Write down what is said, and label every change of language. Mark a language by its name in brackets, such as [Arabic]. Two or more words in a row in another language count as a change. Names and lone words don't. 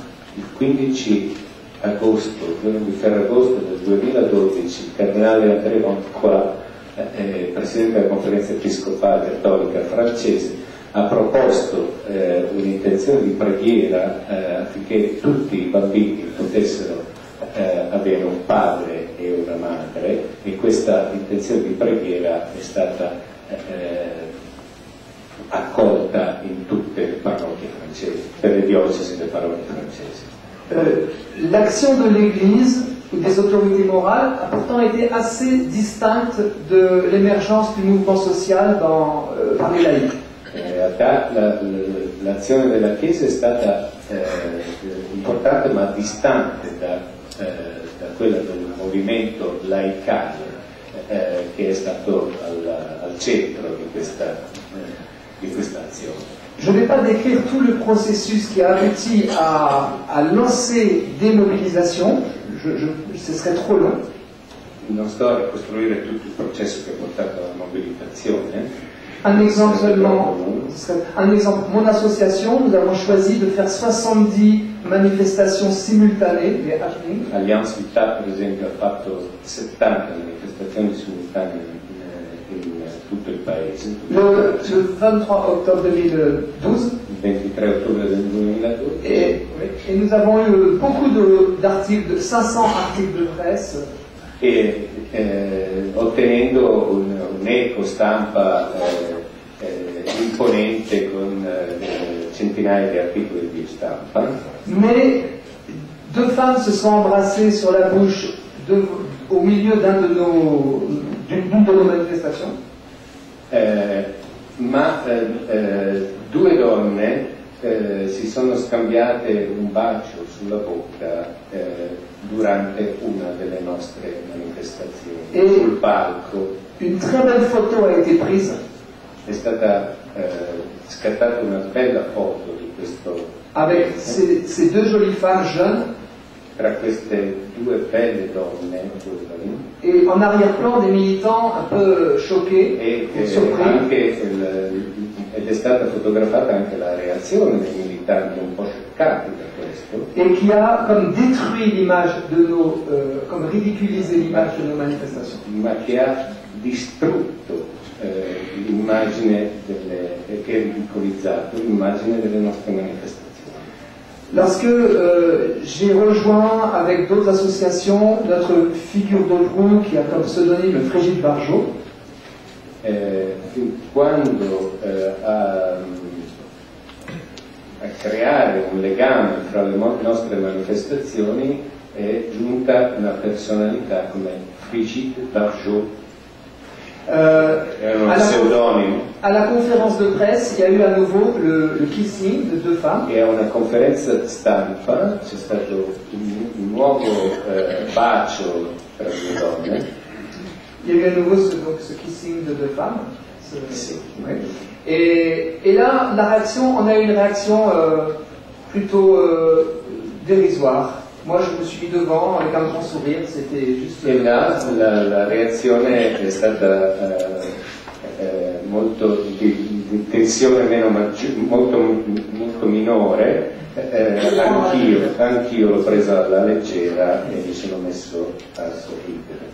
[Italian] Il 15 agosto, il giorno di Ferragosto del 2012, il cardinale André 23, presidente della conferenza episcopale cattolica francese, ha proposto un'intenzione di preghiera affinché tutti i bambini potessero avere un padre e una madre, e questa intenzione di preghiera è stata accolta in tutte le parrocchie francesi, per le diocesi delle parrocchie francesi. [French] L'action de l'Église ou des autorités morales a pourtant été assez distincte de l'émergence du mouvement social par les laïcs. [Italian] In realtà l'azione della Chiesa è stata importante ma distante da quella del movimento laicale che è stato al centro di questa azione. [French] Je ne vais pas décrire tout le processus qui a abouti à lancer des mobilisations, ce serait trop long. [Italian] Non sto a ricostruire tutto il processo che ha portato alla mobilitazione. [French] Un exemple seulement, un exemple, mon association, nous avons choisi de faire 70 manifestations simultanées, les happenings. [Italian] Alliance Vita, per esempio, ha fatto 70 manifestazioni simultanee in tutto il paese. [French] Le 23 octobre 2012. [Italian] Il 23 ottobre del 2012. [French] Et nous avons eu beaucoup d'articles, 500 articles de presse. [Italian] E ottenendo un'eco stampa imponente con centinaia di articoli di stampa. [French] Mais deux femmes se sont embrassées sur la bouche au milieu d'une de nos manifestations. [Italian] Ma due donne si sono scambiate un bacio sulla bocca durante una delle nostre manifestazioni sul palco. [French] Une très belle photo a été prise. [Italian] È stata scattata una bella foto di questo [French] avec ces deux jolies femmes jeunes. [Italian] Tra queste due belle donne giovani. [French] Et en arrière-plan des militants un peu choqués [Italian] e [French] surpris. [Italian] Ed è stata fotografata anche la reazione dei militanti un po' scioccati da questo. [French] Et qui a comme détruit l'image de nos, comme ridiculisé l'image de nos manifestations. [Italian] Ma che ha distrutto l'immagine e ridicolizzato l'immagine delle nostre manifestazioni. [French] Lorsque j'ai rejoint avec d'autres associations notre figure de proue qui a comme pseudonyme Frigide Barjot, [Italian] quando a creare un legame fra le nostre manifestazioni è giunta una personalità come Frigide Barjot. Era un pseudonimo. [French] À la conférence de presse, il y a eu à nouveau le kissing de deux femmes. [Italian] E a una conferenza stampa c'è stato un nuovo bacio tra due donne. [French] Il y a eu à nouveau ce kissing de deux femmes. [Italian] Sì. [French] Ouais. Et là, on a eu une réaction plutôt dérisoire. Moi, je me suis mis devant avec un grand sourire, c'était juste... [Italian] E là la reazione è stata molto di tensione molto minore. Anch'io l'ho presa alla leggera e mi sono messo a sorridere.